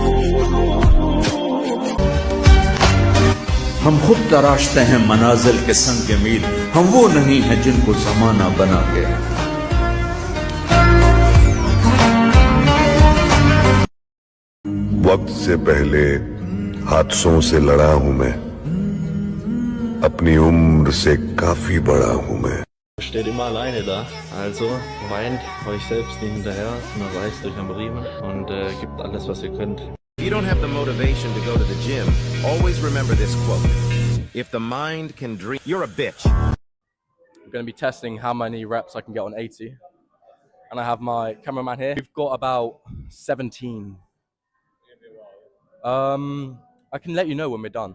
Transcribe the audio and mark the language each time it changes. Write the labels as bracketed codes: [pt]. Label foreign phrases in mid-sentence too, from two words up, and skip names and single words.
[hi] हम खुद तराशते हैं मनाजिल के संग मील, हम वो नहीं हैं जिनको जमाना बना गया। वक्त से पहले हादसों से लड़ा हूं मैं, अपनी उम्र से काफी बड़ा हूं मैं। [de] Steht immer alleine da, also weint euch selbst nicht hinterher, sondern reißt euch am Riemen und gebt alles, was ihr könnt. [en] If you don't have the motivation to go to the gym, always remember this quote: if the mind can dream, you're a bitch. I'm going to be testing how many reps I can get on 80, and I have my cameraman here. We've got about 17. I can let you know when we're done.